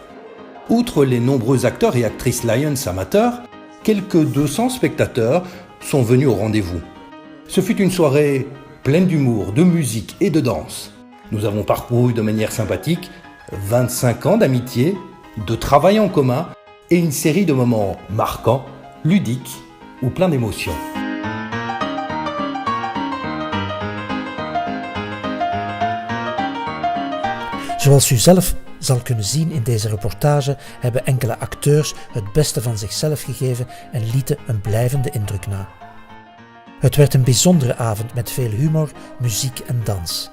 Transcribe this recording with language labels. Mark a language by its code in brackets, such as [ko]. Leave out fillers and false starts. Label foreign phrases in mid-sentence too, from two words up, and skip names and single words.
[fr] Outre les nombreux acteurs et actrices Lions amateurs, quelques 200 spectateurs sont venus au rendez-vous. Ce fut une soirée pleine d'humour, de musique et de danse. Nous avons parcouru de manière sympathique 25 ans d'amitié, de travail en commun et une série de moments marquants, ludique ou plein d'émotions. [nl] Zoals u zelf zal kunnen zien in deze reportage, hebben enkele acteurs het beste van zichzelf gegeven en lieten een blijvende indruk na. Het werd een bijzondere avond met veel humor, muziek en dans.